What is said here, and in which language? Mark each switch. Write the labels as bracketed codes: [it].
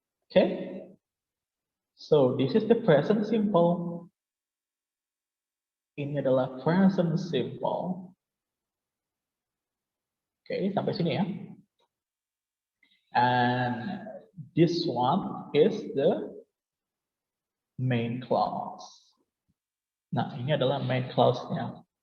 [en] Okay, so this is the present simple. [id] Ini adalah present simple. Oke, sampai sini ya. [en] And this one is the main clause. [id] Nah, ini adalah main clause-nya.